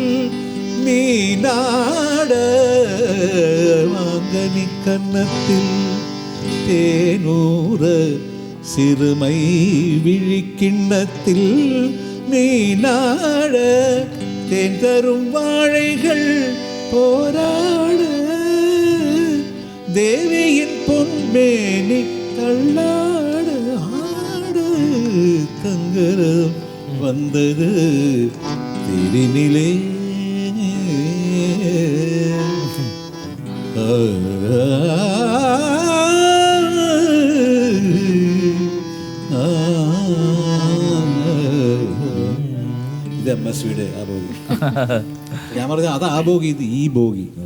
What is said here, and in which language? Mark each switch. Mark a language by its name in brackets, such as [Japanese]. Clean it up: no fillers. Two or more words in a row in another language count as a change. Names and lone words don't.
[Tamil] மீனாட, மாங்கனி கன்னத்தில் தேனூறு சிறுமை விழிக்கிண்ணத்தில் மீனாட, தேன் தரும் வாழைகள் போராட, தேவியின் பொன்மேனி தள்ளாடு ஆடு, தங்கரம் வந்தது திருநிலே. [Malayalam] ഇത് MSVയുടെ ആ ബോഗി. ഞാൻ പറഞ്ഞ അത് ആ ബോഗി, ഇത് ഈ ബോഗി.